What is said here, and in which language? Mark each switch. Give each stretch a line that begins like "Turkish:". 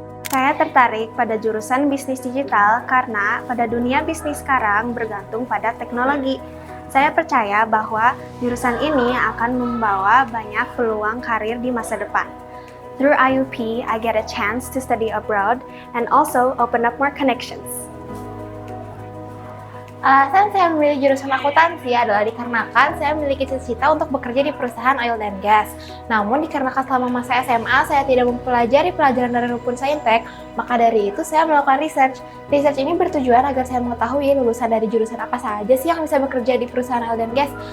Indonesian: Saya tertarik pada jurusan bisnis digital karena pada dunia bisnis sekarang bergantung pada teknologi. Saya percaya bahwa jurusan ini akan membawa banyak peluang karir di masa depan.
English: Through IUP, I get a chance to study abroad and also open up more connections.
Indonesian: Alasan saya memilih jurusan akuntansi adalah dikarenakan saya memiliki cita-cita untuk bekerja di perusahaan oil and gas. Namun dikarenakan selama masa SMA saya tidak mempelajari pelajaran dari rumpun saintek, maka dari itu saya melakukan research. Research ini bertujuan agar saya mengetahui lulusan dari jurusan apa saja sih yang bisa bekerja di perusahaan oil and gas.